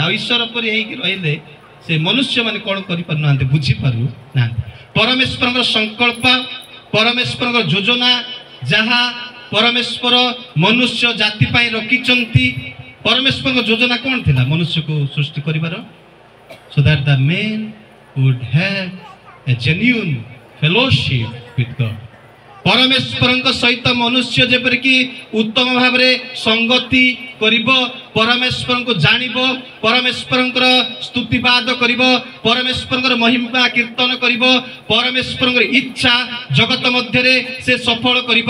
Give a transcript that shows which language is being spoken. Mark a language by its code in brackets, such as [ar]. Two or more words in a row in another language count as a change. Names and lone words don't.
[or] ଆଉ ଈଶ୍ୱର ପରି ହେଇକି ରହିଲେ ସେ ମନୁଷ୍ୟମାନେ କ'ଣ କରିପାରୁନାହାନ୍ତି? ବୁଝିପାରୁନାହାନ୍ତି। ପରମେଶ୍ୱରଙ୍କର ସଂକଳ୍ପ, ପରମେଶ୍ୱରଙ୍କର ଯୋଜନା, ଯାହା ପରମେଶ୍ୱର ମନୁଷ୍ୟ ଜାତି ପାଇଁ ରଖିଛନ୍ତି। ପରମେଶ୍ୱରଙ୍କ ଯୋଜନା କ'ଣ ଥିଲା? ମନୁଷ୍ୟକୁ ସୃଷ୍ଟି କରିବାର, [en] so that the man would have a genuine fellowship with God. [or] ପରମେଶ୍ୱରଙ୍କ ସହିତ ମନୁଷ୍ୟ ଯେପରିକି ଉତ୍ତମ ଭାବରେ ସଙ୍ଗତି କରିବ, ପରମେଶ୍ୱରଙ୍କୁ ଜାଣିବ, ପରମେଶ୍ୱରଙ୍କର ସ୍ତୁତିବାଦ କରିବ, ପରମେଶ୍ୱରଙ୍କର ମହିମା କୀର୍ତ୍ତନ କରିବ, ପରମେଶ୍ୱରଙ୍କର ଇଚ୍ଛା ଜଗତ ମଧ୍ୟରେ ସେ ସଫଳ କରିବ।